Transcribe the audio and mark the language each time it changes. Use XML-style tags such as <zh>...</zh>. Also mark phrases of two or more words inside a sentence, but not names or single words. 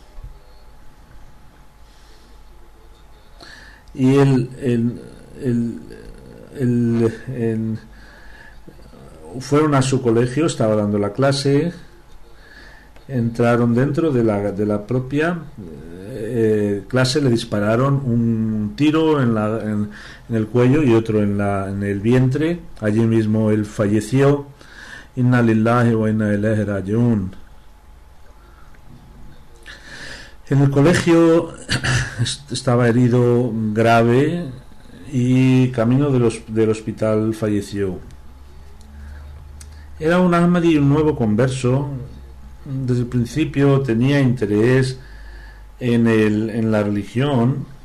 <es>y fueron a su colegio, estaba dando la clase, entraron dentro de la propia clase, le dispararon un tiro en el cuello y otro en el vientre. Allí mismo él falleció.</es> <ar>إنا لله وإنا إليه راجعون.</ar> <es>En el colegio estaba herido grave y camino del hospital falleció. Era un Ahmadi, un nuevo converso. Desde el principio tenía interés en la religión.</es>